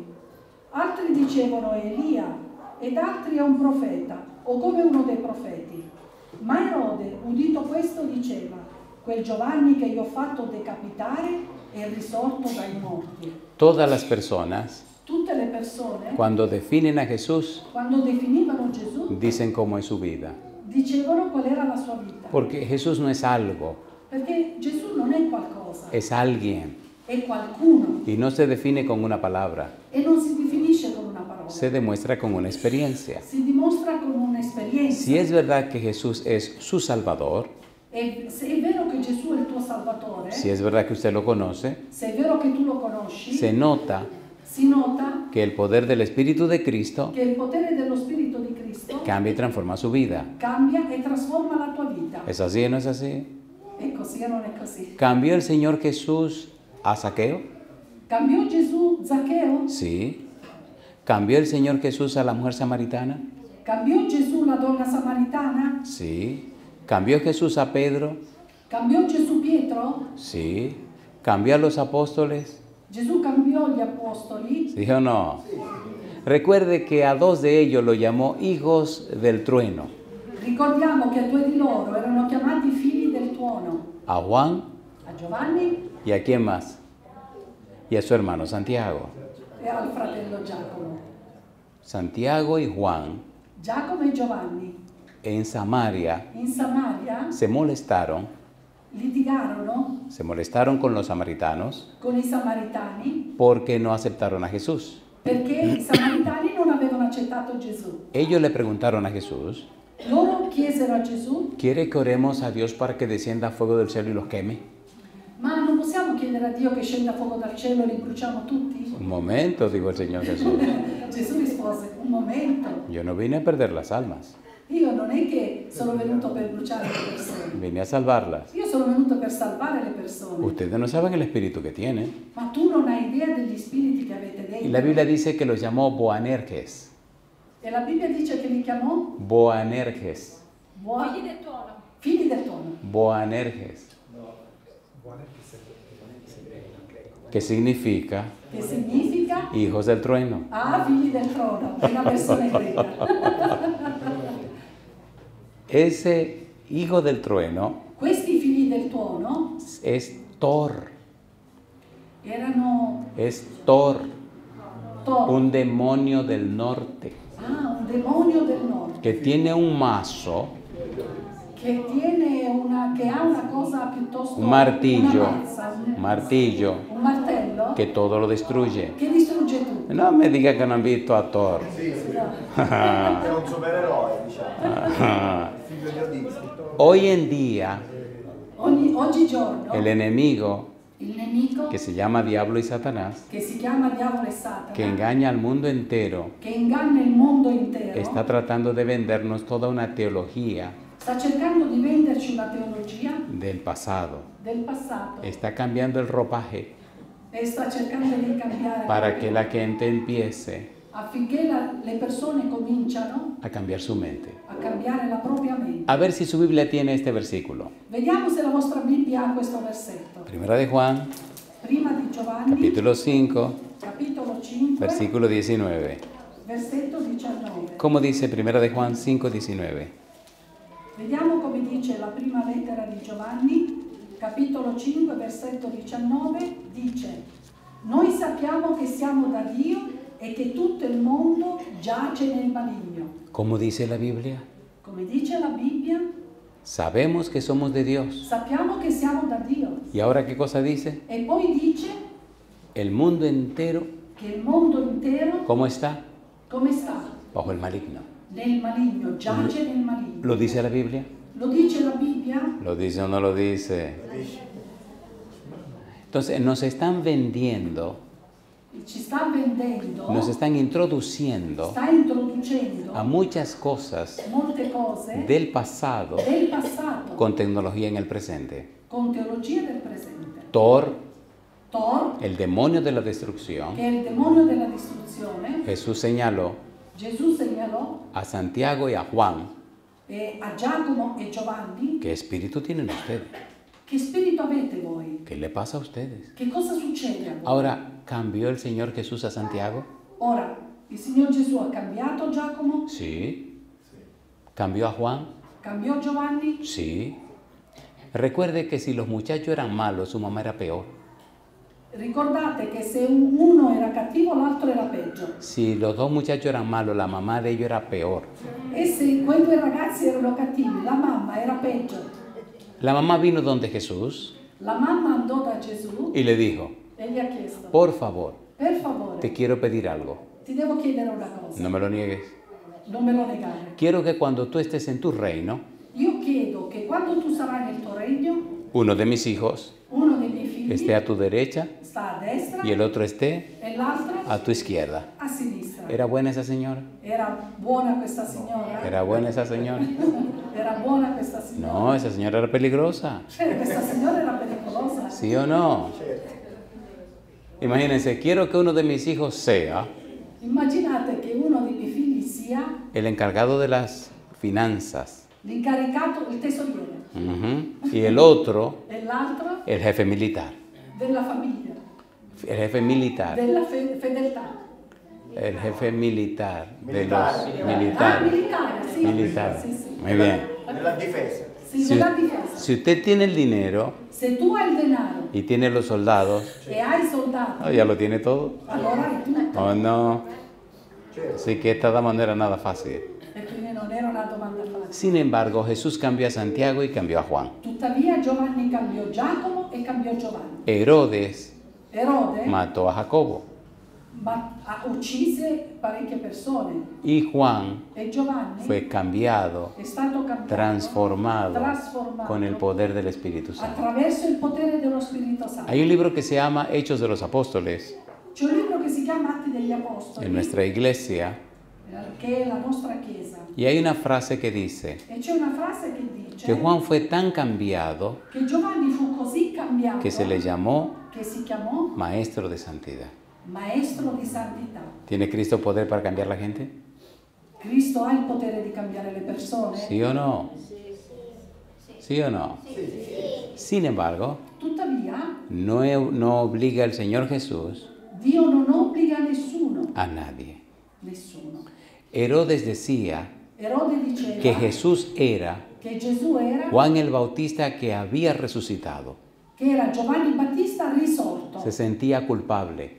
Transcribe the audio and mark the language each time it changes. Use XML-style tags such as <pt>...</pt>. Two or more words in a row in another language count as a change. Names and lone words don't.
<it>Altri dicevano è Elia ed altri è un profeta o come uno dei profeti. Ma Erode, udito questo, diceva: quel Giovanni che io ho fatto decapitare è risorto dai morti.</it> <es>Todas las personas,</es> <it>Tutte le persone,</it> <es>cuando definen a Jesús,</es> <it>quando definivano Gesù,</it> <es>dicen cómo es su vida.</es> <it>dicevano qual era la sua vita.</it> <es>Porque Jesús no es algo,</es> <it>Perché Gesù non è qualcosa,</it> <es>es alguien.</es> <it>è qualcuno</it> <es>Y no se define con una palabra,</es> <it>e non si definisce con una parola,</it> <es>se demuestra con una experiencia.</es> <it>si dimostra con un'esperienza.</it> <es>Si es verdad que Jesús es su Salvador,</es> <it>E se è vero che Gesù è il tuo Salvatore,</it> <es>si es verdad que usted lo conoce,</es> <it>se è vero che tu lo conosci,</it> <es>se nota</es> <it>si nota</it> <es>que el poder del Espíritu de Cristo</es> <it>che il potere dello Spirito di Cristo</it> <es>cambia y transforma su vida.</es> <it>cambia e trasforma la tua vita.</it> <es>¿Es así o no es así?</es> <it>È così o non è così?</it> <es>¿Cambió el Señor Jesús a Zaqueo?</es> <it>Cambiò Gesù Zaccheo?</it> <es>Sí. ¿Cambió el Señor Jesús a la mujer samaritana?</es> <it>Cambiò Gesù la donna samaritana?</it> <es>Sí. ¿Cambió Jesús a Pedro?</es> <it>Cambiò Gesù Pietro?</it> <es>Sí. ¿Cambió a los apóstoles?</es> <it>Gesù cambiò gli apostoli?</it> <es>¿Sí o no? Recuerde que a dos de ellos lo llamó hijos del trueno.</es> <it>Ricordiamo che 2 di loro erano chiamati figli del tuono.</it> <es>A Juan</es> <it>A Giovanni</it> <es>y a quién más. Y a su hermano Santiago.</es> <it>e al fratello Giacomo.</it> <es>Santiago y Juan</es> <it>Giacomo e Giovanni</it> <es>en Samaria</es> <it>in Samaria</it> <es>se molestaron con los samaritanos</es> <it>con i samaritani</it> <es>porque no aceptaron a Jesús.</es> <it>perché i samaritani non avevano accettato Gesù.</it> <es>Ellos le preguntaron a Jesús,</es> <it>Loro chiesero a Gesù:</it> <es>¿quiere que oremos a Dios para que descienda fuego del cielo y los queme?</es> <it>ma non possiamo chiedere a Dio che scenda fuoco dal cielo e li bruciamo tutti?</it> <es>Un momento, dijo el Señor Jesús.</es> <it>Gesù rispose: un momento,</it> <es>Yo no vine a perder las almas,</es> <it>io non è che sono venuto per bruciare le persone,</it> <es>vine a salvarlas.</es> <it>io sono venuto per salvare le persone.</it> <es>Ustedes no saben el espíritu que tienen.</es> <it>Ma tu non hai idea degli spiriti che avete</it> <es>Y</es> <it>dentro.</it> <es>la Biblia dice que los llamó Boanerges.</es> <it>E la Bibbia dice che li chiamò Boanerges. figli del tono.</it> <es>Boanerges. Que significa</es> <it>Che significa</it> <es>hijos del trueno.</es> <it>figli del trono, è una versione greca.</it> <es>Ese hijo del trueno</es> <it>Questi figli del tuono</it> <es>es Thor.</es> <it>erano</it> <es>Es Thor,</es> <it>Thor,</it> <es>un demonio del norte,</es> <it>un demonio del nord,</it> <es>que tiene un mazo,</es> <it>che ha una cosa piuttosto,</it> <es>un martillo,</es> <it>una mazza,</it> <es>un martillo,</es> <it>un martello</it> <es>que todo lo destruye.</es> <it>che distrugge tutto.</it> <es>No me diga que no han visto a Thor.</es> <it>È un supereroe, diciamo. Figlio di Odisseo.</it> <es>Hoy en día</es> <it>Oggigiorno</it> <es>el enemigo,</es> <it>il nemico</it> <es>que se llama Diablo y Satanás,</es> <it>che si chiama diavolo e Satana,</it> <es>que engaña al mundo entero,</es> <it>che inganna il mondo intero,</it> <es>está tratando de vendernos toda una teología</es> <it>sta cercando di venderci una teologia</it> <es>del pasado.</es> <it>del passato</it> <es>Está cambiando el ropaje</es> <it>e sta cercando di cambiare</it> <es>para que la gente empiece</es> <it>affinché le persone cominciano</it> <es>a cambiar su mente.</es> <it>a cambiare la propria mente.</it> <es>A ver si su Biblia tiene este versículo.</es> <it>Vediamo se la vostra Bibbia ha questo versetto.</it> <es>Primera de Juan,</es> <it>Prima di Giovanni,</it> <es>capítulo 5,</es> <it>capitolo 5,</it> <es>versículo 19.</es> <it>versetto 19.</it> <es>¿Cómo dice Primera de Juan 5, 19?</es> <it>Vediamo come dice la prima lettera di Giovanni, capitolo 5, versetto 19, dice: Noi sappiamo che siamo da Dio e che tutto il mondo giace nel maligno.</it> <es>¿Cómo dice la Biblia?</es> <it>Come dice la Bibbia,</it> <es>Sabemos que somos de Dios.</es> <it>sappiamo che siamo da Dio.</it> <es>¿Y ahora qué cosa dice?</es> <it>E poi dice</it> <es>El mundo entero,</es> <it>che il mondo intero,</it> <es>¿cómo está?</es> <it>come sta?</it> <es>Bajo el maligno.</es> <it>Nel maligno, giace nel maligno.</it> <es>¿Lo dice la Biblia?</es> <it>Lo dice la Bibbia?</it> <es>¿Lo dice o no lo dice? Entonces nos están vendiendo,</es> <it>Ci sta vendendo,</it> <es>nos están introduciendo</es> <it>sta introducendo</it> <es>a muchas cosas</es> <it>molte cose</it> <es>del pasado</es> <it>del passato</it> <es>con tecnología en el presente.</es> <it>con teologia del presente.</it> <es>Thor,</es> <it>Thor,</it> <es>el demonio de la destrucción,</es> <it>che è il demonio della distruzione,</it> <es>Jesús señaló</es> <it>Gesù segnalò</it> <es>a Santiago y a Juan,</es> <it>a Giacomo e Giovanni:</it> <es>¿qué espíritu tienen ustedes?</es> <it>che spirito avete voi?</it> <es>¿Qué le pasa a ustedes?</es> <it>Che cosa succede a voi?</it> <es>Ahora, ¿cambió el Señor Jesús a Santiago?</es> <it>Ora, il Signor Gesù ha cambiato Giacomo?</it> <es>Sí. ¿Cambió a Juan?</es> <it>Cambiò Giovanni?</it> <es>Sí. Recuerde que si los muchachos eran malos, su mamá era peor.</es> <it>Ricordate che se uno era cattivo, l'altro era peggio.</it> <es>Si los dos muchachos eran malos, la mamá de ellos era peor.</es> <it>E se quei due ragazzi erano cattivi, la mamma era peggio.</it> <es>La mamá vino donde Jesús</es> <it>La mamma andò da Gesù</it> <es>y le dijo,</es> <it>e gli ha chiesto:</it> <es>por favor,</es> <it>per favore,</it> <es>te quiero pedir algo.</es> <it>ti devo chiedere una cosa,</it> <es>No me lo niegues.</es> <it>non me lo negare.</it> <es>Quiero que cuando tú estés en tu reino,</es> <it>Io chiedo che quando tu sarai nel tuo regno,</it> <es>uno de mis hijos</es> <it>uno dei miei figli</it> <es>esté a tu derecha</es> <it>sta a destra</it> <es>y el otro esté</es> <it>e l'altro</it> <es>a tu izquierda.</es> <it>a sinistra.</it> <es>¿Era buena esa señora?</es> <it>Era buona questa signora?</it> <es>¿Era buena esa señora?</es> <it>Era buona questa signora?</it> <es>No, esa señora era peligrosa.</es> <it>Questa signora era pericolosa.</it> <es>¿Sí o no? Imagínense, quiero que uno de mis hijos sea</es> <it>Immaginate che uno dei miei figli sia</it> <es>el encargado de las finanzas.</es> <it>l'incaricato, il tesoriere,</it> <es>Y el otro,</es> <it>e l'altro</it> <es>el jefe militar.</es> <it>della famiglia,</it> <es>El jefe militar.</es> <it>della fedeltà.</it> <es>El jefe militar de los Ah, militares.</es> <it>militare, sì.</it> <es>Militar.</es> <it>Sì, sì.</it> <es>Muy bien.</es> <it>Nella difesa. Sì, Si, nella difesa.</it> <es>si usted tiene el dinero</es> <it>Se tu hai il denaro</it> <es>y tiene los soldados,</es> <it>e hai i soldati,</it> <es>ya lo tiene todo.</es> <it>allora hai tutto.</it> <es>¿O no?</es> <it>Certo.</it> <es>Así que esta dama no era nada fácil.</es> <it>E quindi non era una domanda facile.</it> <es>Sin embargo, Jesús cambiò a Santiago y cambiò a Juan.</es> <it>Tuttavia Giovanni cambiò Giacomo e cambiò Giovanni.</it> <es>Herodes</es> <it>Erode</it> <es>mató a Jacobo</es> <it>uccise parecchie persone</it> <es>y Juan</es> <it>e Giovanni</it> <es>fue cambiado,</es> <it>è stato cambiato,</it> <es>transformado</es> <it>trasformato</it> <es>con el poder del Espíritu Santo.</es> <it>attraverso il potere dello Spirito Santo.</it> <es>Hay un libro que se llama Hechos de los Apóstoles</es> <it>C'è un libro che si chiama Atti degli Apostoli,</it> <es>en nuestra iglesia</es> <it>che è la nostra Chiesa,</it> <es>y hay una frase que dice</es> <it>e c'è una frase che dice</it> <es>que Juan fue tan cambiado</es> <it>che Giovanni fu così cambiato</it> <es>que se le llamó</es> <it>che si chiamò</it> <es>maestro de santidad.</es> <it>Maestro di Santità.</it> <es>¿Tiene Cristo poder para cambiar la gente?</es> <it>Cristo ha il potere di cambiare le persone?</it> <es>¿Sí o no? ¿Sí o no? Sin embargo,</es> <it>Tuttavia,</it> <es>no obliga al Señor Jesús</es> <it>Dio non obbliga nessuno,</it> <es>a nadie.</es> <it>nessuno.</it> <es>Herodes decía</es> <it>Erode diceva</it> <es>que Jesús era</es> <it>che Gesù era,</it> <es>Juan el Bautista que había resucitado.</es> <it>che era Giovanni Battista risorto.</it> <es>Se sentía culpable</es>